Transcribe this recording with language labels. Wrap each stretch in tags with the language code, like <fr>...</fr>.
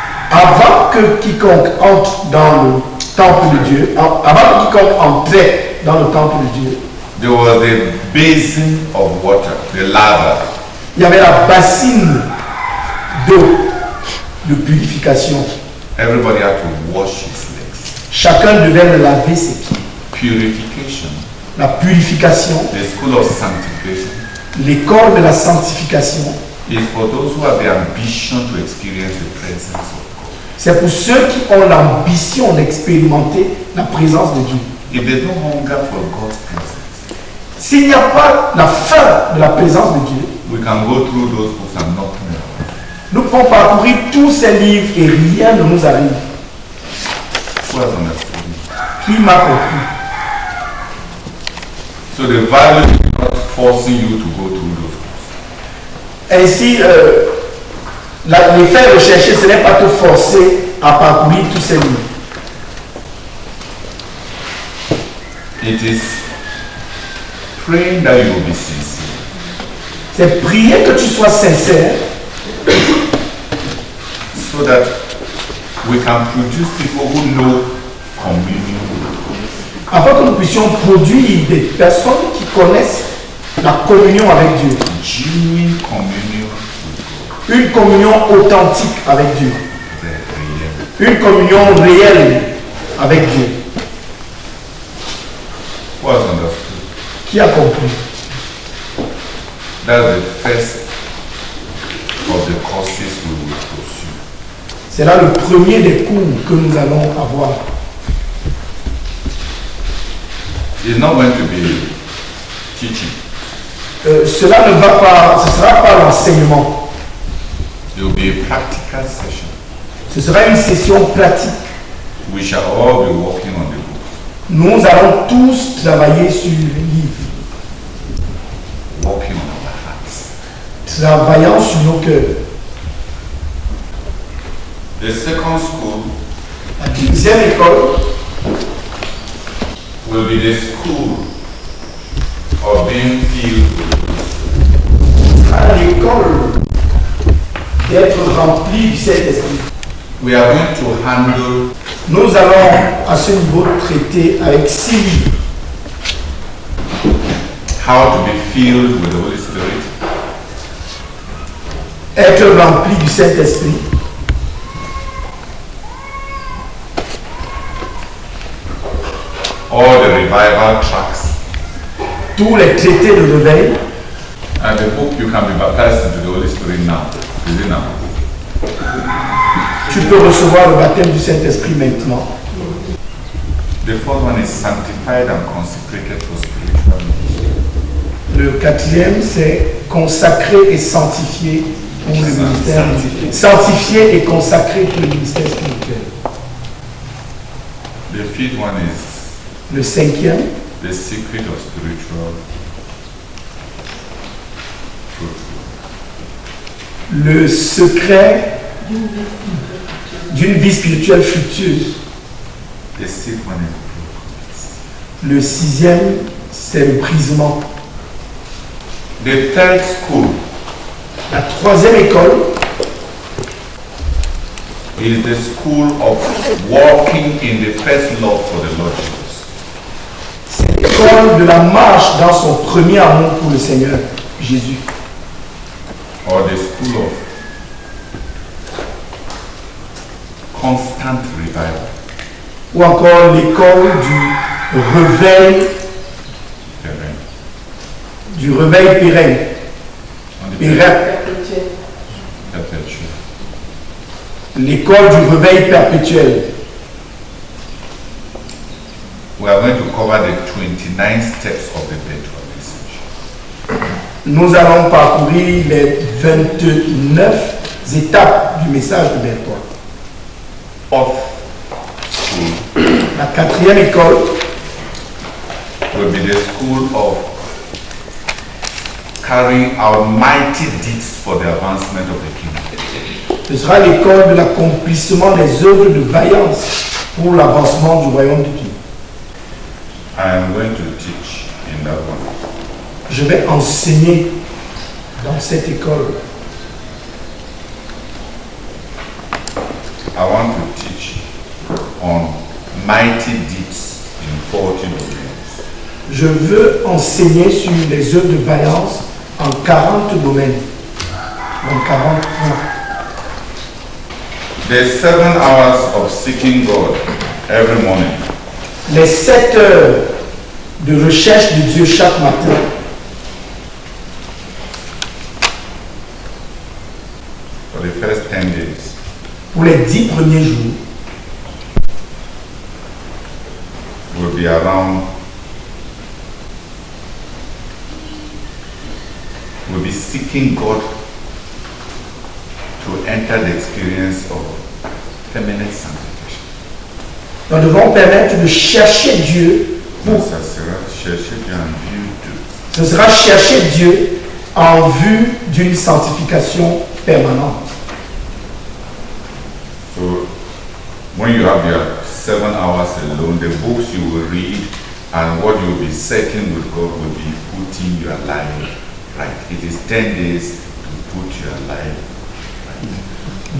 <fr>Avant que quiconque entre dans le temple de Dieu, avant que quiconque entrait dans le temple de Dieu,</fr> <en>there was a basin of water, the laver.</en> <fr>il y avait la bassine d'eau de purification.</fr> <en>Everybody had to wash his legs.</en> <fr>Chacun devait laver ses pieds.</fr> <en>Purification,</en> <fr>La purification,</fr> <en>the school of sanctification,</en> <fr>l'école de la sanctification,</fr> <en>is for those who have the ambition to experience the presence of God.</en> <fr>c'est pour ceux qui ont l'ambition d'expérimenter la présence de Dieu.</fr> <en>If there's no hunger for God's presence,</en> <fr>S'il n'y a pas la faim de la présence de Dieu,</fr> <en>we can go through those books and nothing else.</en> <fr>nous pouvons parcourir tous ces livres et rien ne nous arrive.</fr> <en>Who has understood it?</en> <fr>Qui m'a compris?</fr> <en>So the Bible is not forcing you to go through those books.</en> <fr>Ainsi, Les faire rechercher, ce n'est pas te forcer à parcourir tous ces livres.</fr> <en>It is praying that you will be sincere.</en> <fr>C'est prier que tu sois sincère,</fr> <en>so that we can produce people who know communion.</en> <fr>afin que nous puissions produire des personnes qui connaissent la communion avec Dieu.</fr> <en>Genuine communion with God.</en> <fr>Une communion authentique avec Dieu.</fr> <en>The real.</en> <fr>Une communion réelle avec Dieu.</fr> <en>Who has understood?</en> <fr>Qui a compris?</fr> <en>That's the first of the courses we will pursue.</en> <fr>C'est là le premier des cours que nous allons avoir.</fr> <en>It's not going to be teaching.</en> <fr>Cela ne va pas, ce ne sera pas l'enseignement.</fr> <en>It will be a practical session.</en> <fr>Ce sera une session pratique.</fr> <en>We shall all be working on the book,</en> <fr>Nous allons tous travailler sur les livres,</fr> <en>working on our hearts.</en> <fr>travaillant sur nos cœurs.</fr> <en>The second school</en> <fr>La deuxième école</fr> <en>will be the school of being filled with</en> <fr>sera l'école d'être rempli du Saint-Esprit.</fr> <en>We are going to handle</en> <fr>Nous allons à ce niveau traiter avec 6 livres.</fr> <en>how to be filled with the Holy Spirit,</en> <fr>Être rempli du Saint-Esprit,</fr> <en>all the revival tracks,</en> <fr>tous les traités de réveil.</fr> <en>and the book you can be baptized into the Holy Spirit now. Is it now?</en> <fr>Tu peux recevoir le baptême du Saint-Esprit maintenant.</fr> <en>The fourth one is sanctified and consecrated for spiritual ministry.</en> <fr>Le quatrième, c'est consacré et sanctifié pour le ministère. Sanctifié et consacré pour le ministère spirituel.</fr> <en>The fifth one is</en> <fr>Le cinquième,</fr> <en>the secret of spiritual fruit.</en> <fr>le secret d'une vie spirituelle fructueuse.</fr> <en>The sixth one is</en> <fr>Le sixième, c'est le brisement.</fr> <en>the third school</en> <fr>La troisième école,</fr> <en>is the school of walking in the first love for the Lord Jesus.</en> <fr>c'est l'école de la marche dans son premier amour pour le Seigneur Jésus.</fr> <en>Or the school of constant revival.</en> <fr>Ou encore l'école du réveil</fr> <en>Amen.</en> <fr>pérenne.</fr> <en>On the</en> <fr>Pérenne.</fr> <en>perpetual.</en> <fr>L'école du réveil perpétuel.</fr> <en>We are going to cover the 29 steps of the virtual message.</en> <fr>Nous allons parcourir les 29 étapes du message de Bertois.</fr> <en>Fourth school</en> <fr>La quatrième école,</fr> <en>will be the school of carrying out mighty deeds for the advancement of the kingdom.</en> <fr>ce sera l'école de l'accomplissement des œuvres de vaillance pour l'avancement du royaume de Dieu.</fr> <en>I am going to teach in that one.</en> <fr>Je vais enseigner dans cette école.</fr> <en>I want to teach on mighty deeds in 40 domains.</en> <fr>Je veux enseigner sur les œuvres de vaillance en 40 domaines. En 40 points.</fr> <en>There's 7 hours of seeking God every morning.</en> <fr>Les 7 heures de recherche de Dieu chaque matin.</fr> <en>For the first 10 days.</en> <fr>Pour les 10 premiers jours,</fr> <en>Will be around. We'll be seeking God to enter the experience of permanent sanctification.</en> <fr>nous devons permettre de chercher Dieu pour. Ça sera chercher Dieu en vue de. Ce sera chercher Dieu en vue d'une sanctification permanente.</fr> <en>when you have your 7 hours alone, the books you will read and what you will be settling with God will be putting your life right. It is 10 days to put your life right.</en>